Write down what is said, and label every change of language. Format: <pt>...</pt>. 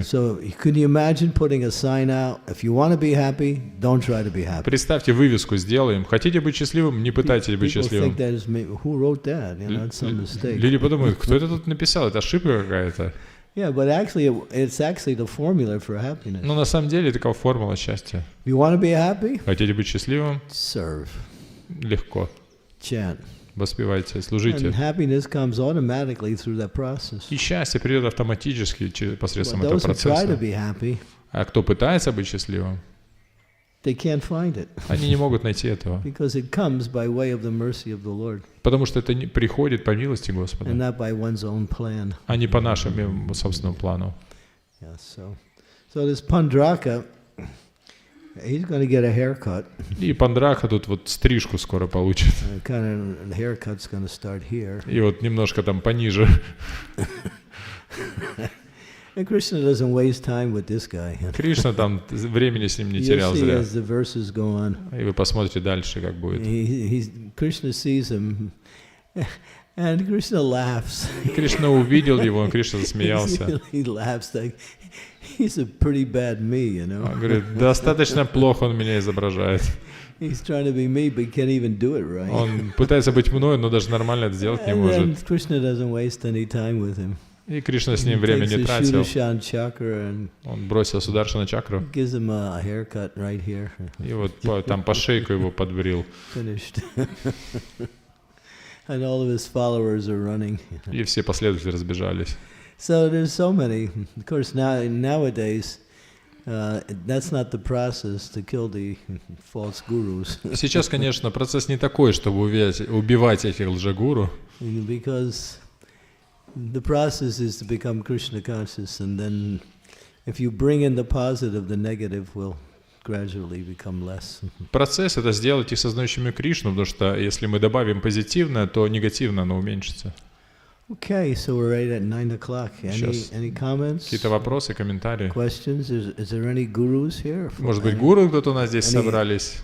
<en>So, could you imagine putting a sign out? If you want to be happy, don't try to be happy.</en> <ru>Представьте, вывеску сделаем. Хотите быть счастливым, не пытайтесь быть</ru> <en>People think</en> <ru>счастливым.</ru> <en>that is who wrote that? It's some mistake.</en> <ru>Люди подумают, кто это тут написал, это ошибка какая-то.</ru> <en>Yeah, but actually, it's actually the formula for happiness.</en> <ru>Но на самом деле такова формула счастья.</ru> <en>You want to be happy?</en> <ru>Хотите быть счастливым?</ru> <en>Serve,</en> <ru>Легко.</ru> <en>chant.</en> <ru>Воспевайте, служите.</ru> <en>And happiness comes automatically through that process.</en> <ru>И счастье придет автоматически посредством</ru> <en>But</en> <ru>этого</ru> <en>those who try to</en> <ru>процесса.</ru> <en>be happy,</en> <ru>А кто пытается быть счастливым,</ru> <en>they can't find it</en> <ru>они не могут найти этого.</ru> <en>because it comes by way of the mercy of the Lord</en> <ru>Потому что это приходит по милости</ru> <en>and</en> <ru>Господа,</ru> <en>not by one's own plan.</en> <ru>а не по нашему собственному плану.</ru> <en>Yeah, so this Paundraka, he's going to get a haircut.</en> <ru>И Пандраха тут вот стрижку скоро получит.</ru> <en>Kind of the haircut's going to start here.</en> <ru>И вот немножко там пониже.</ru> <en>And Krishna doesn't waste time with this guy.</en> <ru>Кришна там времени с ним не</ru> <en>You'll</en> <ru>терял</ru> <en>see</en> <ru>зря.</ru> <en>as the verses go on.</en> <ru>И вы посмотрите дальше, как будет.</ru> <en>Krishna sees him, and Krishna laughs.</en> <ru>Кришна увидел его, Кришна засмеялся.</ru> <en>He laughs like he's a pretty bad me,</en> <ru>Он говорит, достаточно плохо он меня изображает.</ru> <en>He's trying to be me, but can't even do it right.</en> <ru>Он пытается быть мной, но даже нормально это сделать не</ru> <en>And then</en> <ru>может.</ru> <en>Krishna doesn't waste any time with him.</en> <ru>И Кришна с</ru> <en>He</en> <ru>ним время</ru> <en>takes</en> <ru>не</ru> <en>the</en> <ru>тратил.</ru> <en>Shuddashan chakra and</en> <ru>Он бросил Сударшана чакру.</ru> <en>gives him a haircut right here.</en> <ru>И вот там по шейку его подбрил.</ru> <en>Finished. And all of his followers are running.</en> <ru>И все последователи разбежались.</ru> <en>So there's so many. Of course, nowadays, that's not the process to kill the false gurus.</en> <ru>Сейчас, конечно, процесс не такой, чтобы убивать этих лжегуру.</ru> <en>Because the process is to become Krishna conscious, and then if you bring in the positive, the negative will gradually become less.</en> <ru>Процесс — это сделать их сознающими Кришну, потому что если мы добавим позитивное, то негативно оно уменьшится.</ru> <en>Okay, so we're right at 9 o'clock. Any comments?</en> <ru>Какие-то вопросы, комментарии?</ru> <en>Questions? Is there any gurus here?</en> <ru>Может быть, гуру кто-то у нас здесь собрались?</ru>